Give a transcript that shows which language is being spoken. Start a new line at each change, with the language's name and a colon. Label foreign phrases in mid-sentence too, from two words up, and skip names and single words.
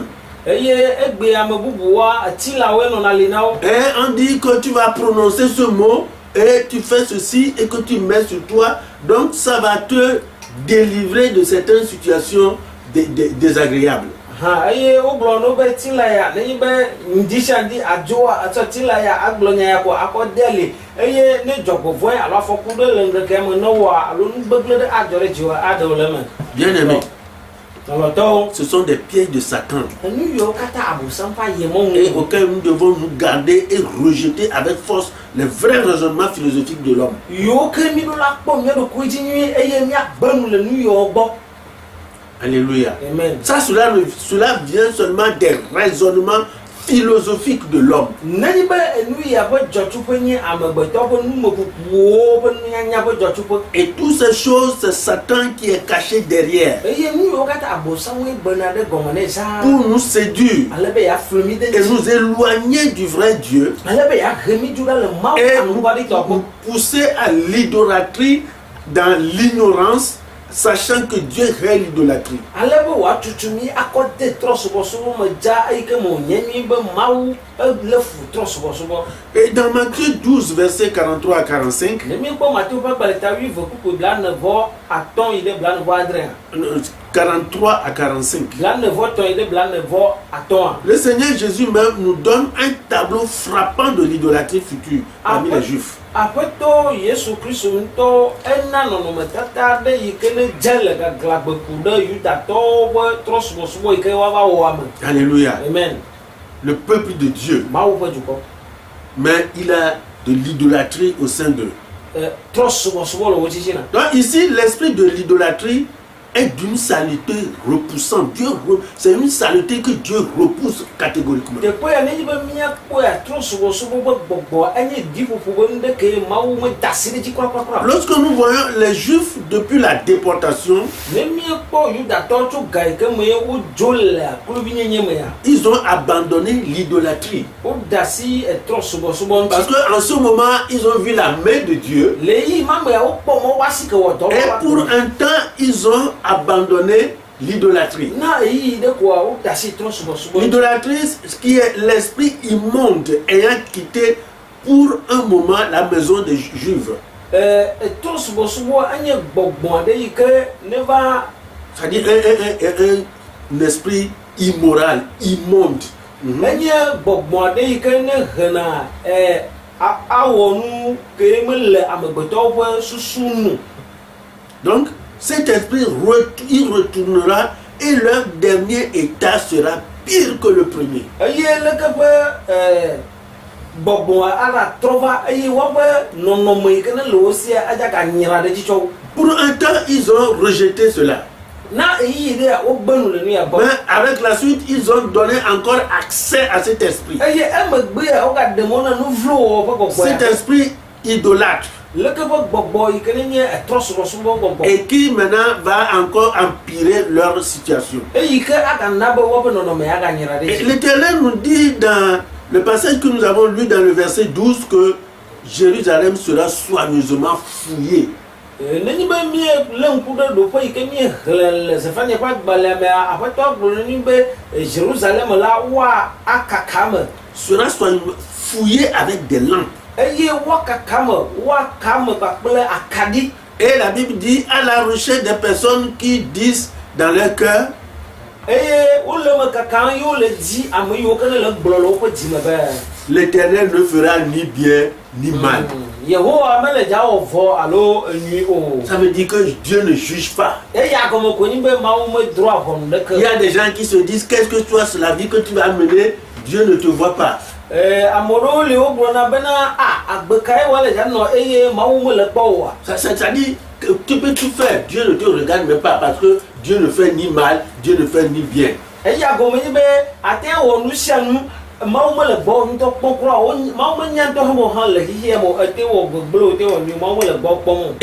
French: Et on dit que tu vas prononcer ce mot et tu fais ceci et que tu mets sur toi, donc ça va te délivrer de certaines situations désagréables.
Ewe: eye wo gblɔ no be ti la ya ne be ndishandi adzoa atsɔ ti la ya agblɔ nya ya ko akɔ deli eye ne dzɔgbɔvɔe alo afɔku ɖe le ŋkeke me ne wɔa alo nugbegble ɖe adzɔ ɖe dziwɔ aɖewo le me.
French: Bien aimé,
Ewe: tɔlɔtɔwo
French: ce sont des pièges de Satan
Ewe: enu yiwo katã abosam fa yi mɔ
French: et
Ewe: ŋu
French: auxquels nous devons nous garder et rejeter avec force les vrais raisonnements philosophiques de l'homme.
Ewe: yiwo ke mi ɖo la kpɔ mía ɖokui dzi nyuie eye míagbe nu le nu yiwo gbɔ.
French: Alléluia. Amen. Cela vient seulement des raisonnements philosophiques de l'homme.
Ewe: Nenyi be enu ya ƒe dzɔtsuƒe nye amegbetɔ ƒe numeƒoƒowo ƒe nunyanya ƒe dzɔtsuƒe.
French: Et toutes ces choses, c'est Satan qui est caché derrière
Ewe: Eye nu yiwo katã abosamoe gbena ɖe gɔme nɛ zã.
French: pour nous séduire
Ewe: Ale be yeafli mi de
French: et nous éloigner du vrai Dieu
Ewe: ale be yahe mi du ɖa le Mawu
French: et
Ewe: anugbaditɔ gbɔ.
French: nous pousser à l'idolâtrie dans l'ignorance, sachant que Dieu est l'idolâtrie.
Ewe: Ale be wòatutu mi akɔ de trɔsubɔsubɔ me dza eyi ke me wònye mi be Mawu ele fu trɔsubɔsubɔ.
French: Et dans Matthieu 12, versets 43 à 45,
Ewe: Ne míekpɔ Matewu ƒe gbalẽta 8:45 yi ɖe 49.
French: 43 à 45,
Ewe: 49 yi ɖe 49.
French: le Seigneur Jésus même nous donne un tableau frappant de l'idolâtrie future parmi les Juifs.
Ewe: Aƒetɔ Yesu Kristo ŋutɔ ena nɔnɔmetata ɖe yi ke ne dze le gaglãgbeku ɖe Yudatɔwo ƒe trɔsubɔsubɔ yi ke woava wɔ ame.
French: Alléluia. Amen. Le peuple de Dieu.
Ewe: Mawu ƒe dukɔ.
French: Mais il a de l'idolâtrie au sein d'eux.
Ewe: Trɔsubɔsubɔ le wo titina.
French: Donc ici, l'esprit de l'idolâtrie est d'une saleté repoussante. C'est une saleté que Dieu repousse catégoriquement.
Ewe: Teƒe ya nenyi be míakpɔ ya trɔsubɔsubɔ ƒe gbɔgbɔ enye diƒoƒo ƒe nu ɖe ke Mawu me da asi ɖe dzi kurakura.
French: Lorsque nous voyons les Juifs depuis la déportation,
Ewe: Ne míekpɔ Yudatɔwo tso ga yi ke me wodzo le aklovinyenye me ya.
French: ils ont abandonné l'idolâtrie.
Ewe: Woda asi trɔsubɔsubɔ
French: Parce
Ewe: ŋuti.
French: qu'en ce moment, ils ont vu la main de Dieu.
Ewe: Le yi ma me ya wokpɔ mɔ woƒe asi ke wɔ dɔ
French: Et
Ewe: wɔm.
French: pour un temps, ils ont abandonné l'idolâtrie.
Ewe: Na eyi ɖe koa woda asi trɔsubɔsubɔ ŋuti.
French: L'idolâtrie, ce qui est l'esprit immonde ayant quitté pour un moment la maison des Juifs.
Ewe: Trɔsubɔsubɔ enye gbɔgbɔ aɖe yi ke ne va
French: C'est-à-dire un esprit immoral, immonde.
Ewe: enye gbɔgbɔ aɖe yi ke ne hena awɔ nu ke mele amegbetɔwo ƒe susu nu.
French: Donc, cet esprit, il retournera et leur dernier état sera pire que le premier.
Ewe: Eye leke ƒe gbɔgbɔ ala trɔ va eye woƒe nɔnɔme yi ke ne le wo sia adzaka nyra ɖe dzi tsɔ wo.
French: Pour un temps, ils ont rejeté cela.
Ewe: Na eyi ɖe wogbe nu le nu ya gbɔ.
French: Mais avec la suite, ils ont donné encore accès à cet esprit.
Ewe: Eye emegbe ya wogaɖe mɔ na nu vlo wɔwɔ ƒe gbɔgbɔ
French: Cet
Ewe: ya.
French: esprit idolâtre.
Ewe: Leke ƒe gbɔgbɔ yi ke ne nye trɔsubɔsubɔ gbɔgbɔ.
French: Et qui maintenant va encore empirer leur situation.
Ewe: Eyi ke agana be woƒe nɔnɔme aga nyra ɖe
French: Et
Ewe: dzi.
French: l'Éternel nous dit dans le passage que nous avons lu dans le verset 12 que Jérusalem sera soigneusement fouillée.
Ewe: Nenyi be mie le ŋku ɖe ɖoƒe yi ke mie hle le Zefania ƒe agbalẽa mea, Aƒetɔ gblɔ na mí be Jérusalem la woa akaka me.
French: Sera soigneusement fouillée avec des lampes.
Ewe: Eye woakaka me, woaka me kpakple akaɖi.
French: Et la Bible dit à la recherche des personnes qui disent dans leur cœur
Ewe: Eye wole me kakam ye wole di ame yiwo ke ne le gblɔ le woƒe dzime be
French: l'Éternel ne fera ni bien ni mal.
Ewe: Yehowa mele dza wɔ vɔ alo enyui o.
French: Ça veut dire que Dieu ne juge pas.
Ewe: Eya gɔme ko nyi be Mawu medrɔa ʋɔnu ɖeke.
French: Il y a des gens qui se disent qu'est-ce que toi c'est la vie que tu vas mener, Dieu ne te voit pas.
Ewe: Ame ɖewo li wogblɔna bena agbe kae wole dza nɔ eye Mawu mele kpɔ oa.
French: Ça dit que tu peux tout faire, Dieu ne te regarde même pas parce que Dieu ne fait ni mal, Dieu ne fait ni bien.
Ewe: Eya gɔme nyi be ate wɔ nu sia nu Mawu mele gbɔ ŋutɔ kpɔm kura Mawu menya ŋutɔ hã hã le xixia me ete wɔ gbegble ete wɔ nu Mawu mele gbɔ kpɔm o.